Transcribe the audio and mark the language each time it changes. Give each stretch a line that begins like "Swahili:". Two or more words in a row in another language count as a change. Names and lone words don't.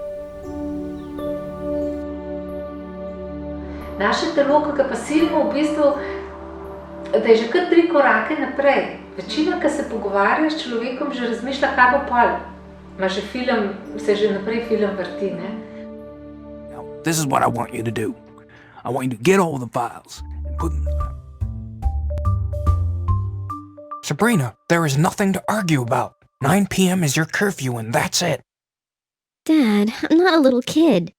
Slovenian: Naše telo, ki ga pa silimo, v bistvu, da je že kar 3 korake naprej. Večina, ki se pogovarja s človekom, že razmišlja, kaj bo pol. Ima že film, se že naprej film vrti, ne?
English: Now, this is what I want you to do. I want you to get all the files and put them... Sabrina, there is nothing to argue about. 9 p.m. is your curfew and that's it. Dad, I'm not a little kid.